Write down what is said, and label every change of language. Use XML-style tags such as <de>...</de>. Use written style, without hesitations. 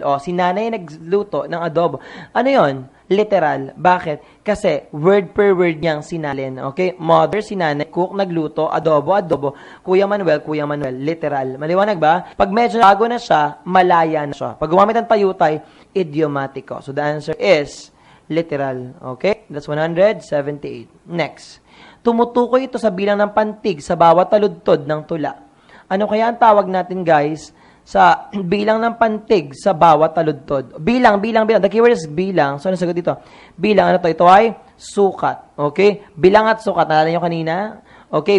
<tl>O, si nanay nagluto ng adobo. Ano yon? Literal. Bakit? Kasi word per word niyang sinalin. Okay? Mother, si nanay, cook, nagluto, adobo, adobo. Kuya Manuel, literal. Maliwanag ba? Pag medyo bago na siya, malaya na siya. Pag gumamit ng tayutay, idiomatiko.</tl> <en>So the answer is literal. Okay? That's 178. Next.</en> <tl>Tumutukoy ito sa bilang ng pantig sa bawat taludtod ng tula. Ano kaya ang tawag natin, guys, sa bilang ng pantig sa bawat taludtod? Bilang.</tl> <en>The keyword is bilang.</en> <tl>So, ano sagot dito? Bilang, ano to? Ito ay sukat. Okay? Bilang at sukat. Naalala nyo kanina? Okay?</tl>